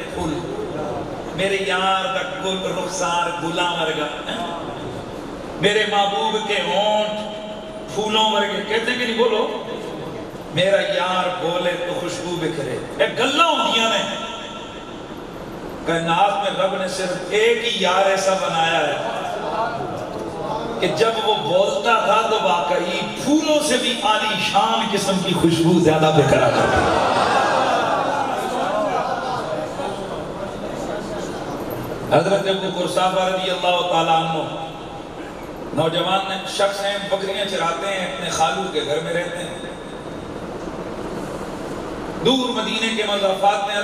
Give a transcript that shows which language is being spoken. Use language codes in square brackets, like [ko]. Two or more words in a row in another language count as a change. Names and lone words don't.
[pa] پھول. میرے یار دا گل رخسار گلاں ورگا، [ur] میرے محبوب کے ہونٹ پھولوں ورگے، کہتے ہیں کہ نہیں بولو، میرا یار بولے تو خوشبو بکھرے. [pa] ایک گلاں ہوندیاں نے، [ur] کائنات میں رب نے صرف ایک ہی یار ایسا بنایا ہے کہ جب وہ بولتا تھا تو واقعی پھولوں سے بھی عالی شان قسم کی خوشبو زیادہ بکھرا کرتا. حضرت ابو قرصافہ [ar] رضی اللہ تعالیٰ عنہ [ur] نوجوان شخص ہیں، بکریاں چراتے ہیں، اپنے خالو کے گھر میں رہتے ہیں، دور مدینے کے مضافات میں.